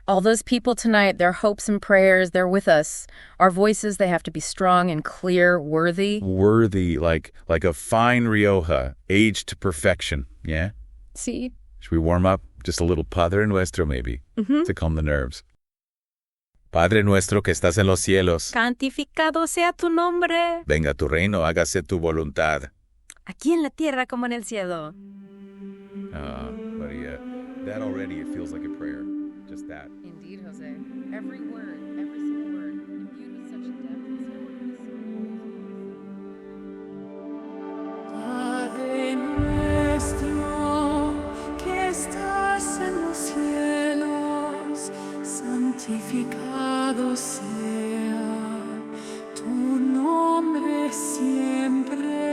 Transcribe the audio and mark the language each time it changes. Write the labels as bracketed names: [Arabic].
[English] All those people tonight, their hopes and prayers, they're with us. Our voices, they have to be strong and clear, worthy. Worthy, like a fine Rioja, aged to perfection, yeah? See? Should we warm up? Just a little Padre Nuestro, maybe, to calm the nerves. [Spanish] Padre Nuestro que estás en los cielos. Santificado sea tu nombre. Venga tu reino, hágase tu voluntad. Aquí en la tierra como en el cielo. [English] Maria, that already, it feels like a prayer. Just that. Indeed, Jose. Every word, every single word, imbued with such depth and simplicity. [Spanish] Padre nuestro, que estás en los cielos, santificado sea tu nombre siempre.